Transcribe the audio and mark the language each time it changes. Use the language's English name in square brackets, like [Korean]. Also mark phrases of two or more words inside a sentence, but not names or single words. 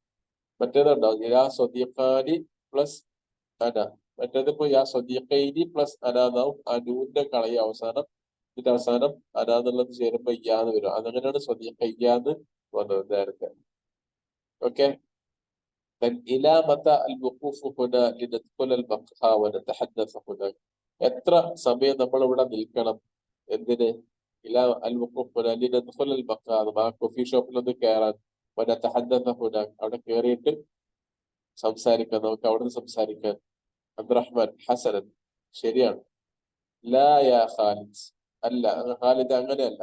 [Malayalam] മറ്റേതുണ്ടോ, [Arabic] يا صديقاني [Malayalam] പ്ലസ് അന. മറ്റേത് ഇപ്പൊ [Arabic] يا صديقيني [Malayalam] പ്ലസ് അനാന്നാവും. അനൂന്റെ കളയ അവസാനം, ഇതിന്റെ അവസാനം അന എന്നുള്ളത് ചേരുമ്പോ ഇയ്യാന്ന് വരും. അതങ്ങനെയാണ് സ്വദീഖയ്യാന്ന് വന്നത് നേരത്തെ. ഓക്കെ. [Arabic] إلى متى الوقوف هنا لندخل المقهى ونتحدث هناك. [Malayalam] എത്ര സമയം നമ്മൾ ഇവിടെ നിൽക്കണം, എന്തിന്, [Arabic] إلى الوقوف هنا لندخل المقهى, [Malayalam] ആ കോഫി ഷോപ്പിലൊന്ന് കയറാൻ, [Arabic] ونتحدث هناك [Malayalam] അവിടെ കയറിയിട്ട് സംസാരിക്കാൻ, നമുക്ക് അവിടെ നിന്ന് സംസാരിക്കാൻ. അബ്ദുറഹ്മാൻ ഹസനൻ, ശരിയാണ്. [Arabic] لا يا خالد, [Malayalam] അല്ല ഖാലിദ് അങ്ങനെയല്ല.